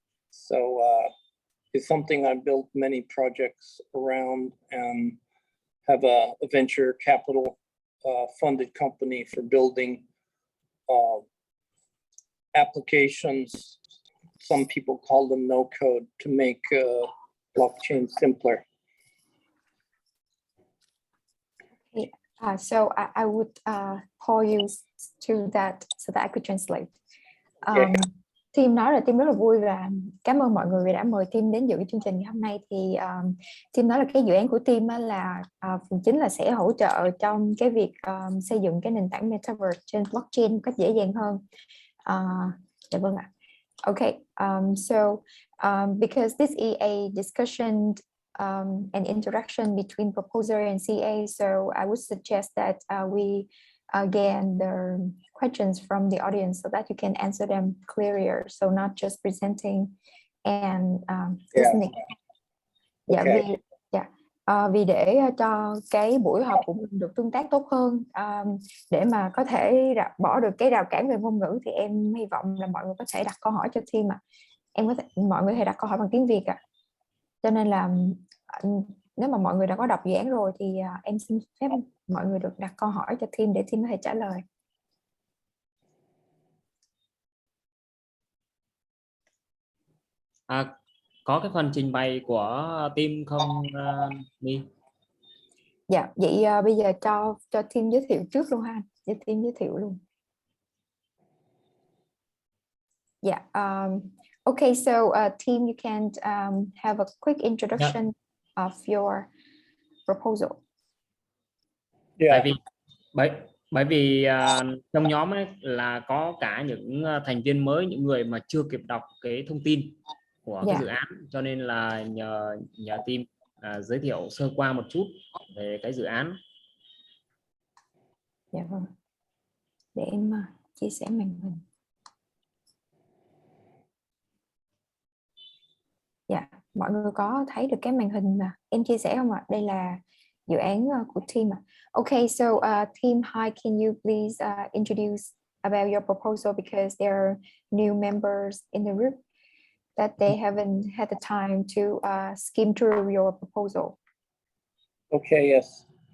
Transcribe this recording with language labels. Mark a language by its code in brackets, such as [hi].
[en] So it's something I've built many projects around, and have a venture capital funded company for building applications. Some people call them no code, to make blockchain simpler. Okay. So I would call you to that so that I could translate. [vi] Tim nói là Tim rất là vui và cảm ơn mọi người vì đã mời Tim đến dự chương trình ngày hôm nay. Thì Tim nói là cái dự án của Tim là phần chính là sẽ hỗ trợ trong cái việc xây dựng cái nền tảng Metaverse trên blockchain một cách dễ dàng hơn. Dạ vâng ạ. [en] Okay, so because this is a discussion and interaction between proposer and CA, so I would suggest that we get the questions from the audience so that you can answer them clearer, so not just presenting and listening. [vi] Dạ, vì để cho cái buổi họp của mình được tương tác tốt hơn, để mà có thể bỏ được cái rào cản về ngôn ngữ, thì em hy vọng là mọi người có thể đặt câu hỏi cho team ạ. Mọi người có thể đặt câu hỏi bằng tiếng Việt ạ. Cho nên là nếu mà mọi người đã có đọc dự án rồi thì em xin phép mọi người được đặt câu hỏi cho team để team có thể trả lời. Có cái phần trình bày của team không Mi? Dạ, vậy bây giờ cho team giới thiệu trước luôn ha, cho team giới thiệu luôn. [en] Yeah. Okay, so team, you can have a quick introduction of your proposal. Yeah. [vi] Bởi vì trong nhóm ấy là có cả những thành viên mới, những người mà chưa kịp đọc cái thông tin của cái dự án, cho nên là nhờ team giới thiệu sơ qua một chút về cái dự án. Dạ vâng. Để em chia sẻ màn hình. Dạ, mọi người có thấy được cái màn hình mà em chia sẻ không ạ? Đây là dự án của team ạ. [en] Okay, so team, hi, can you please introduce about your proposal, because there are new members in the group that they haven't had the time to skim through your proposal. Okay, yes.